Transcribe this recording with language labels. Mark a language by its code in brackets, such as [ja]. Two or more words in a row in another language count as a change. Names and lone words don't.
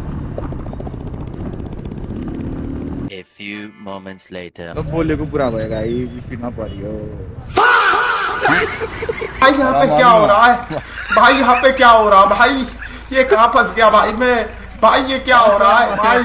[en] A few moments later. [ne] बोलेको पुरा भयो गाई स्पिडमा परियो [hi] भाई यहाँ पे क्या हो रहा है भाई यहाँ पे क्या हो रहा भाई ये कहाँ फंस गया भाई मैं भाई ये क्या हो रहा है भाई